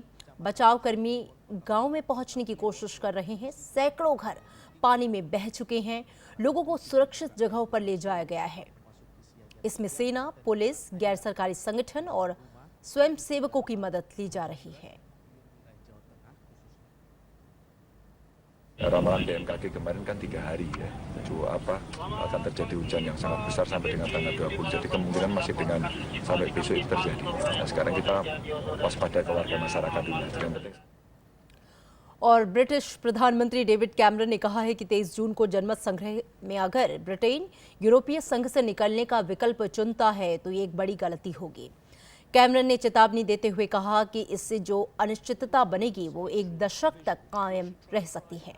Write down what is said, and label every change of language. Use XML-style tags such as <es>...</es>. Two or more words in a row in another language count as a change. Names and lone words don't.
<hi>बचाव कर्मी गांव में पहुंचने की कोशिश कर रहे हैं। सैकड़ों घर पानी में बह चुके हैं। लोगों को सुरक्षित जगहों पर ले जाया गया है। इसमें सेना, पुलिस, गैर सरकारी संगठन और स्वयंसेवकों की मदद ली जा रही है।</hi> <id>Ramalan BMKG kemarin kan 3 hari ya, itu akan terjadi hujan yang sangat besar sampai dengan tanggal 20. Jadi kemungkinan masih dengan sampai besok itu terjadi. Nah, sekarang kita waspada ke warga masyarakat dulu. Yang penting.</id> <hi>और ब्रिटिश प्रधानमंत्री डेविड कैमरन ने कहा है कि 23 जून को जनमत संग्रह में अगर ब्रिटेन यूरोपीय संघ से निकलने का विकल्प चुनता है तो ये एक बड़ी गलती होगी। कैमरन ने चेतावनी देते हुए कहा कि इससे जो अनिश्चितता बनेगी वो 1 दशक तक कायम रह सकती है।</hi>